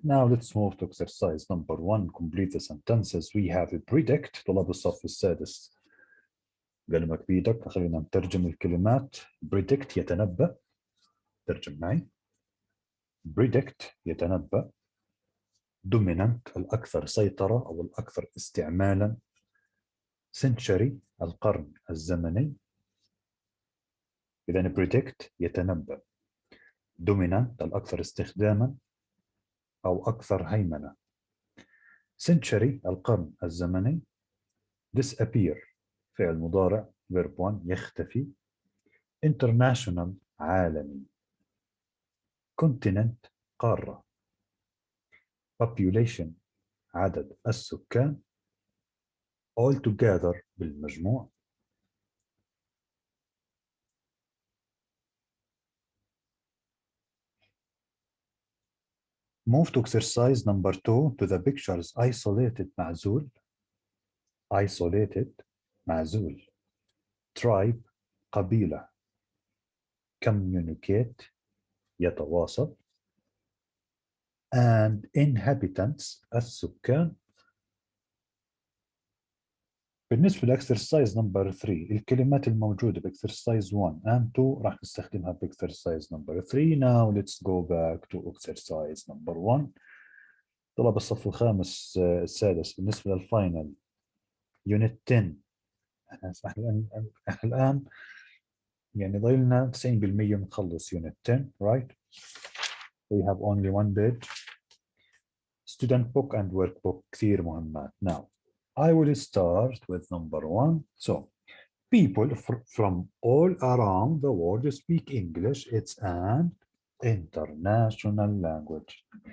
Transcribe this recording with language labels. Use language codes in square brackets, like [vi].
[en] Now let's move to exercise number 1. Complete the sentences. We have a predict. [ar] طلاب الصف السادس قلمك بيدك. خلينا نترجم الكلمات. predict يتنبأ. ترجم معي. predict يتنبأ. dominant الأكثر سيطرة أو الأكثر استعمالا. century القرن الزمني. إذن predict يتنبأ. dominant الأكثر استخداما أو أكثر هيمنة. century القرن الزمني. disappear فعل مضارع verb 1 يختفي. international عالمي. continent قارة. population عدد السكان. [en] all together بالمجموع. Move to exercise number 2 to the pictures isolated معزول. [ar] Isolated معزول. Tribe قبيلة. [en] Communicate يتواصل. And inhabitants السكان. [ar] بالنسبة لإكسرسايز نمبر 3 الكلمات الموجودة بإكسرسايز 1 and 2 راح نستخدمها بإكسرسايز نمبر 3. [en] Now let's go back to exercise number 1. [ar] طلاب الصف الخامس السادس بالنسبة للفاينل Unit 10. احنا الآن يعني ضيلنا 90% نخلص Unit 10 right? [en] We have only one page. Student book and workbook [ar] كثير مهمات. [en] Now I will start with number 1. So, people from all around the world speak English. It's an international language.